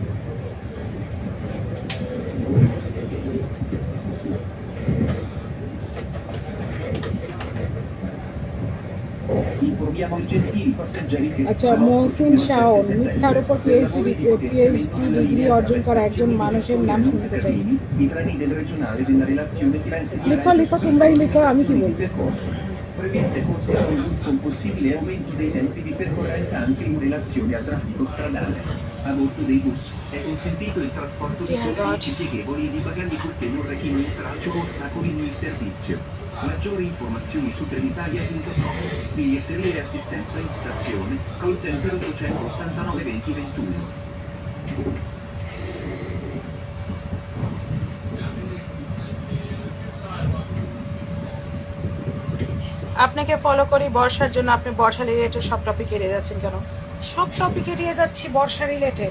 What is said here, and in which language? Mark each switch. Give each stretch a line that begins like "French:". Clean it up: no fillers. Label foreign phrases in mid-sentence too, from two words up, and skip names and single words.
Bangla: আচ্ছা, মহসিন শাওন, মিথ্যার উপর
English: PhD degree
Bangla: অর্জন করা একজন মানুষের নাম শুনতে চাই। লিখো লিখো, তোমরাই লিখো, আমি কি বলবো।
Italian: prevede considerando un possibile aumento dei tempi di percorrenza anche in relazione al traffico stradale. A bordo dei bus è consentito il trasporto di soggetti pieghevoli e di bagagli purché non rechino intralcio o ostacolino il servizio. Maggiori informazioni su Trenitalia.com, biglietteria e assistenza in stazione,
English: call center
Italian: 889 20 21.
Bangla: আপনাকে ফলো করি বর্ষার জন্য, আপনি বর্ষা রিলেটেড সব টপিক এড়িয়ে যাচ্ছেন কেন? সব টপিক এড়িয়ে যাচ্ছি বর্ষা রিলেটেড।